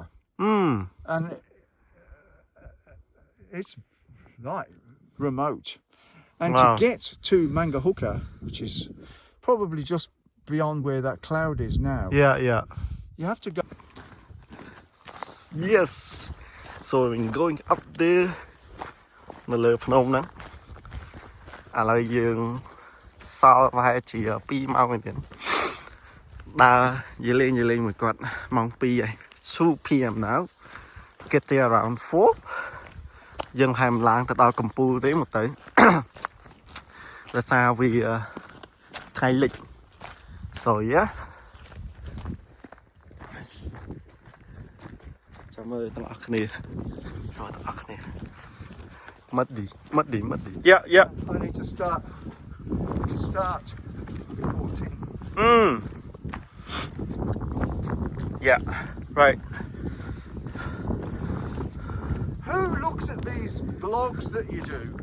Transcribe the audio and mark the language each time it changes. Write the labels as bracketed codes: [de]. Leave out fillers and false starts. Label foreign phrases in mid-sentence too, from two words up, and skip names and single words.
[en] And it's like remote. And Wow. to get to Mangahuka, which is probably just beyond where that cloud is now, Yeah. you have to go. Yes. so we're going up there [km] នៅលើភ្នំហ្នឹងឥឡូវយើងសល់ប្រហែ លជា2ម៉ោងទៀតដើរយីលេងមួយគាត់ម៉ោង2ហើយ [en] 2 PM now get there around 4 [km] យើងហាមឡើងទៅដល់កំពូលទេមកទៅ ដោយសារវាថ្ងៃលិច [en] so yeah [km] ចាំមើលទាំងអស់គ្នាចូលទាំងអស់គ្នាម៉ាត់ឌី yeah [en] I need to start reporting. Yeah right Who looks at these blogs that you do?